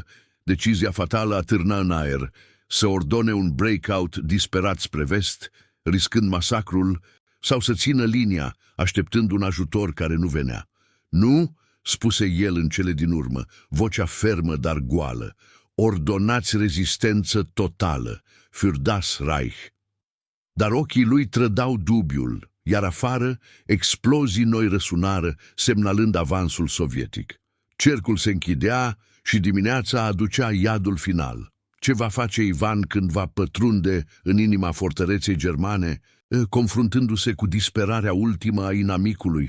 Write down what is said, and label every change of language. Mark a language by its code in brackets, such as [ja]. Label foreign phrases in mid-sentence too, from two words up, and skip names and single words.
[ro] Decizia fatală atârna în aer. Să ordone un breakout disperat spre vest, riscând masacrul, sau să țină linia, așteptând un ajutor care nu venea. Nu, spuse el în cele din urmă, vocea fermă, dar goală. Ordonați rezistență totală, [de] für das Reich. [ro] Dar ochii lui trădau dubiul, iar afară, explozii noi răsunară, semnalând avansul sovietic. Cercul se închidea și dimineața aducea iadul final. Ce va face Ivan când va pătrunde în inima fortăreței germane, confruntându-se cu disperarea ultimă a inamicului?